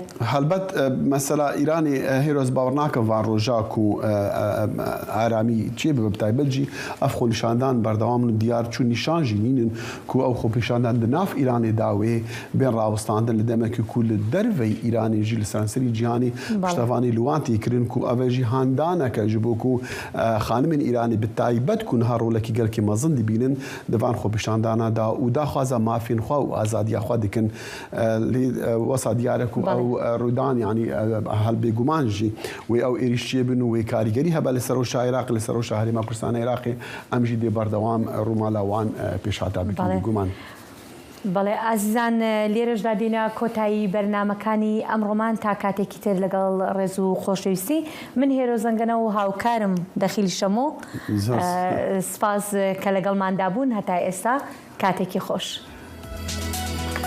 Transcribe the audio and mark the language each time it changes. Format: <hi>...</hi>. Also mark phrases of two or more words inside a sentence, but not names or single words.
<ku>هەلبەت مەسەلا ئیرانی هێرۆز باوەڕ ناکەم وان ڕۆژاک و ئارامی چێ بە تایبەتجی ئەف خۆنیشاندان بەردەوام و دیار چوون نیشانژی نینن کو ئەو خۆپیشاندان ناف ئیرانی داوێ بێن ڕاوەستاندن لە دەمێکی کو لە دەرڤەی ئیرانیژی لە سەرانسەری جیهانی پشتەوانی لوانتی کردن کو ئەوێژی هاندانەکە ji بۆ ku خانمên Îranî bi taybet ku niha rolekî gelekî mezin dibînin divan xwepîşandana da û daxwaza mafiyên xwe û azadiya xwe dikin lê wesa diyar e ku ew rûdan yanî helbêguman jî wê ew êrişçiyê bin û wê karîgerî hebe li ser rûşa Iraqê li ser rûşa Herêma Kurdistana Iraqê em jî dê berdewam rûmala wan pêşhata bikin bêguman.</ku> <ckb>بەڵێ ئازیزان لێرەشدا دێنە کۆتایی بەرنمەکانی ئەمڕۆمان تا کاتێکی تر لەگەڵ ڕێز و خۆشەویستی من هێرۆ زەنگەنە و هاوکارم دەخیلی شەمۆ سپاس کە لەگەڵماندا بوون هەتا ئێستا کاتێکی خۆش.</ckb>